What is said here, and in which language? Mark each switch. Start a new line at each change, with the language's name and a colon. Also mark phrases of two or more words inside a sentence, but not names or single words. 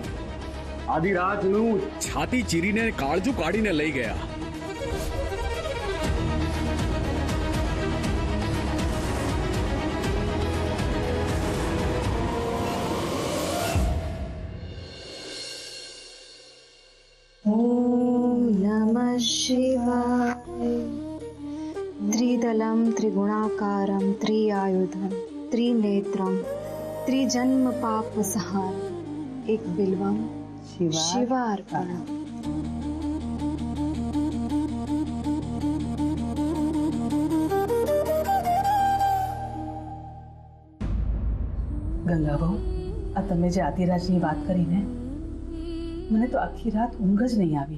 Gujarati: આદિરાજનું છાતી ચીરીને કાળજું કાઢીને લઈ ગયા.
Sanskrit: नमः शिवाय त्रिदलं त्रिगुणाकारं त्रिआयुधं त्रिनेत्रं त्रिजन्म पापसहारं एक बिल्वं शिवार्पणम्.
Gujarati: ગંગાબહુ, આ તમે જે આદિરાજની વાત કરી ને, મને તો આખી રાત ઊંઘ જ નહીં આવી.